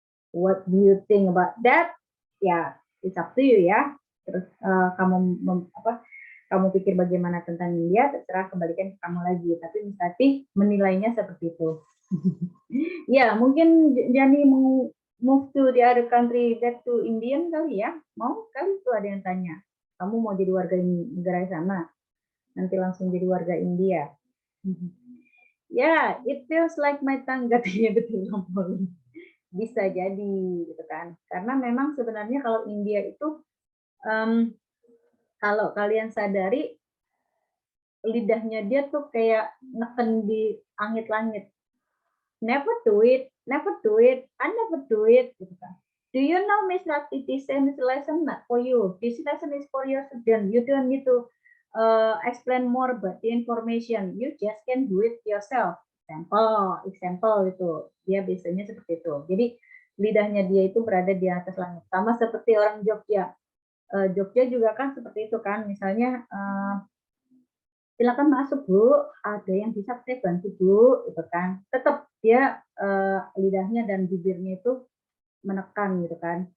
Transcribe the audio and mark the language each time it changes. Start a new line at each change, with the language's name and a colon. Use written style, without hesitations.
English: What do you think about that? Ya, it's up to you ya.
Indonesian: Terus kamu pikir bagaimana tentang India, terserah, kembalikan ke kamu lagi. Tapi Miss menilainya seperti itu. Ya, mungkin Jani mau
English: move to the other country, back to Indian
Indonesian: kali ya. Mau kali itu ada yang tanya. Kamu mau jadi warga negara sana? Nanti langsung jadi warga India. Ya,
English: it feels like my tongue
Indonesian: katanya betul ngomong. Bisa jadi gitu kan. Karena memang sebenarnya kalau India itu kalau kalian sadari lidahnya dia tuh kayak neken di langit-langit.
English: Never do it, I never do it
Indonesian: gitu kan.
English: Do you know Miss Rati, this lesson not for you. This lesson is for your student. You don't need to explain more about the information. You just can do it yourself.
Indonesian: example itu. Dia biasanya seperti itu. Jadi lidahnya dia itu berada di atas langit. Sama seperti orang Jogja. Jogja juga kan seperti itu kan. Misalnya silakan masuk Bu, ada yang bisa saya bantu Bu, itu kan. Tetap dia lidahnya dan bibirnya itu menekan gitu kan.